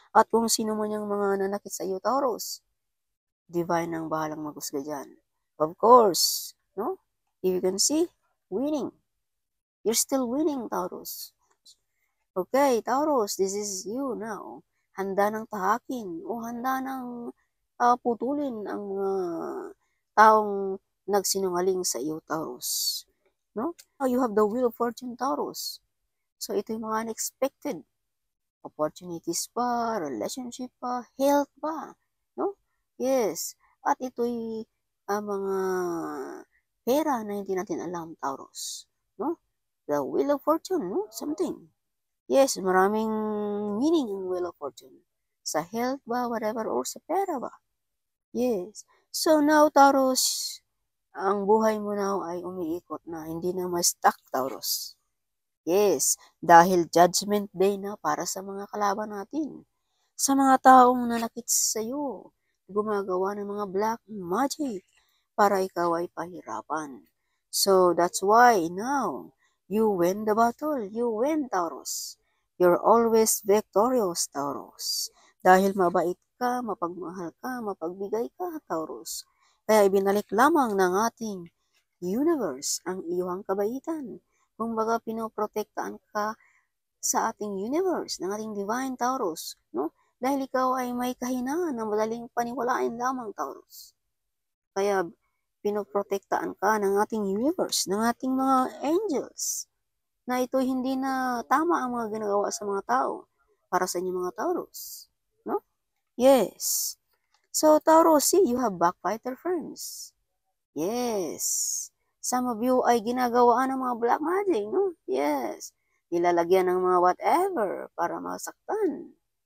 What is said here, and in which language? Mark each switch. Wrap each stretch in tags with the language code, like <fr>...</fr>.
<tl>At kung sino man yung mga nanakit sa iyo, Taurus, divine ang bahalang maghusga dyan.</tl> <en>Of course, no? If you can see, winning. You're still winning, Taurus. Okay, Taurus, this is you now.</en> <tl>Handa ng tahakin o handa ng putulin ang taong nagsinungaling sa iyo, Taurus. No?</tl> <en>You have the wheel of fortune, Taurus.</en> <tl>So, ito yung mga unexpected opportunities pa, relationship pa, health pa. No? Yes. At ito'y mga pera na hindi natin alam, Taurus.</tl> <en>No? The wheel of fortune, no? Something.</en> <tl>Yes, maraming meaning ang wheel of fortune. Sa health ba, whatever, or sa pera ba. Yes. So now, Taurus, ang buhay mo now ay umiikot na, hindi na ma-stuck, Taurus. Yes, dahil judgment day na para sa mga kalaban natin. Sa mga taong nanakit sa iyo, gumagawa ng mga black magic para ikaw ay pahirapan.</tl> <en>So that's why now, you win the battle. You win, Taurus. You're always victorious, Taurus.</en> <tl>Dahil mabait ka, mapagmahal ka, mapagbigay ka, Taurus. Kaya ibinalik lamang ng ating universe ang iyong kabaitan. Kumbaga, pinoprotektaan ka sa ating universe, ng ating divine, Taurus. No? Dahil ikaw ay may kahinaan na madaling paniwalain lamang, Taurus. Kaya, pinoprotektaan ka ng ating universe, ng ating mga angels, na ito hindi na tama ang mga ginagawa sa mga tao para sa inyong mga Taurus.</tl> <en>No? Yes. So, Taurus, see, you have backfighter friends. Yes. Some of you</en> <tl>ay ginagawaan ng mga black magic, no? Yes. Nilalagyan ng mga whatever para masaktan.</tl>